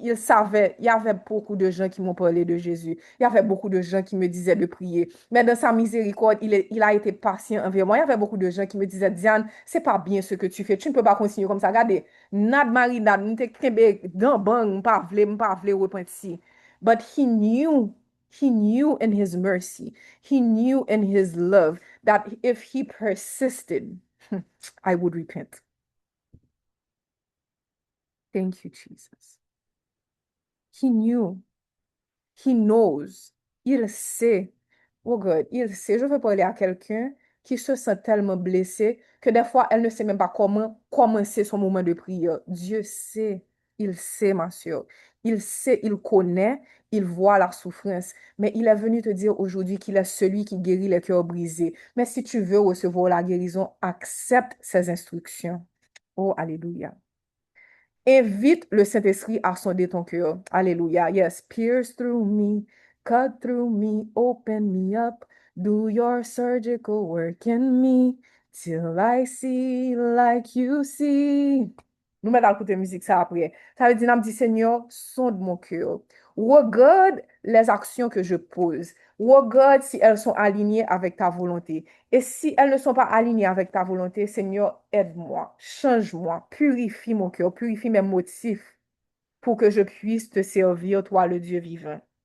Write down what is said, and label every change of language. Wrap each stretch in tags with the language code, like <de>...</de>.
<fr>Il savait, il y avait beaucoup de gens qui m'ont parlé de Jésus. Il y avait beaucoup de gens qui me disaient de prier. Mais dans sa miséricorde, il a été patient envers moi. Il y avait beaucoup de gens qui me disaient, Diane, c'est pas bien ce que tu fais. Tu ne peux pas continuer comme ça. Regardez, Nad Marie, Nad, nous t'es dans bang, m'pas vle repentir.</fr> <en>But he knew in his mercy, he knew in his love that if he persisted, I would repent. Thank you, Jesus. He knew. He knows.</en> <fr>Il sait.</fr> <en>Oh God,</en> <fr>il sait. Je veux parler à quelqu'un qui se sent tellement blessé que des fois, elle ne sait même pas comment commencer son moment de prière. Dieu sait. Il sait, ma soeur. Il sait, il connaît, il voit la souffrance. Mais il est venu te dire aujourd'hui qu'il est celui qui guérit les cœurs brisés. Mais si tu veux recevoir la guérison, accepte ses instructions. Oh, alléluia. Invite le Saint-Esprit à sonder ton cœur. Alléluia. Yes.</fr> <en>Pierce through me, cut through me, open me up. Do your surgical work in me till I see like you see.</en> <fr>Nous mettons à écouter musique ça après. Ça veut dire, nous dit, Seigneur, sonde mon cœur. Regarde les actions que je pose. Regarde si elles sont alignées avec ta volonté. Et si elles ne sont pas alignées avec ta volonté, Seigneur, aide-moi, change-moi, purifie mon cœur, purifie mes motifs pour que je puisse te servir, toi, le Dieu vivant.</fr>